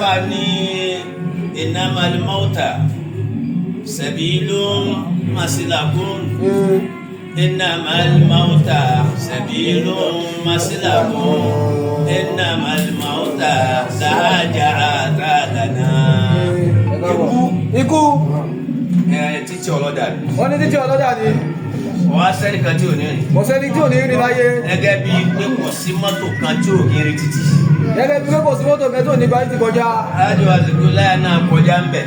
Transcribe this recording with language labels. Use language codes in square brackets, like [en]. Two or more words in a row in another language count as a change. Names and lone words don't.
[yo] Àfà ní [ar] إنما الموت سبيل مسلك. Hmm. إنما الموت سبيل مسلك. إنما الموت لا جعل لنا. [yo] Ikú. Ikú. Ẹ, títí ọlọ́dà ni. Wọ́n ní títí ọlọ́dà ni. Wọ́n á sẹ́ni kan tí ò ní rìn. Kò sẹ́ni tí ò ní rìn láyé. Gẹ́gẹ́ bí pé kò sí mọ́tò kan tí ò ní rìn títì. Gẹ́gẹ́ bí pé kò sí mọ́tò kan tí ò ní gba títì kọjá. Aláàjì wa Zikirullah náà kọjá ń bẹ̀.